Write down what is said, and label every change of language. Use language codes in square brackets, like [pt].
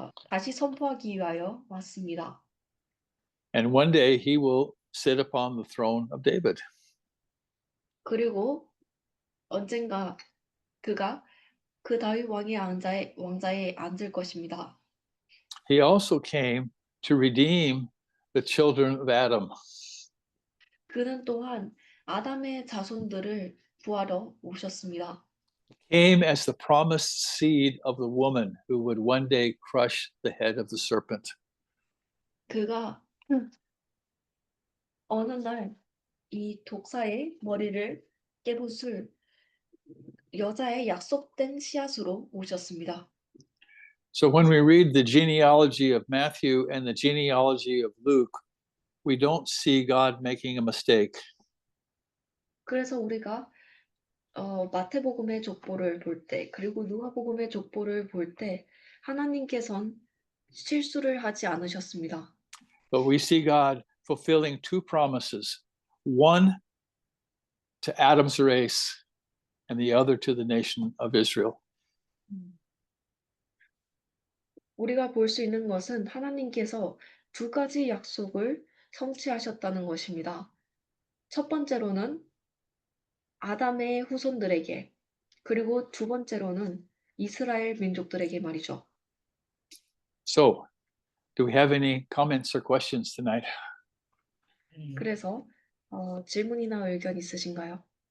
[ko] 다시 선포하기 위하여 왔습니다. [en] And one day he will sit upon the throne of David. [ko] 그리고 언젠가 그가 그 다윗 왕의 왕자에 앉을 것입니다. [en] He also came to redeem the children of Adam. [ko] 그는 또한 아담의 자손들을 구하러 오셨습니다. [en] Came as the promised seed of the woman who would one day crush the head of the serpent. [ko] 그가 어느 날 이 독사의 머리를 깨부술 여자의 약속된 씨앗으로 오셨습니다. [en] So when we read the genealogy of Matthew and the genealogy of Luke, we don't see God making a mistake. [ko] 그래서 우리가 마태복음의 족보를 볼 때, 그리고 누가복음의 족보를 볼 때 하나님께서는 실수를 하지 않으셨습니다. [en] But we see God fulfilling two promises, one to Adam's race and the other to the nation of Israel. [ko] 우리가 볼 수 있는 것은 하나님께서 두 가지 약속을 성취하셨다는 것입니다. 첫 번째로는 아담의 후손들에게, 그리고 두 번째로는 이스라엘 민족들에게 말이죠. [en] So, do we have any comments or questions tonight? [ko] 그래서 질문이나 의견 있으신가요?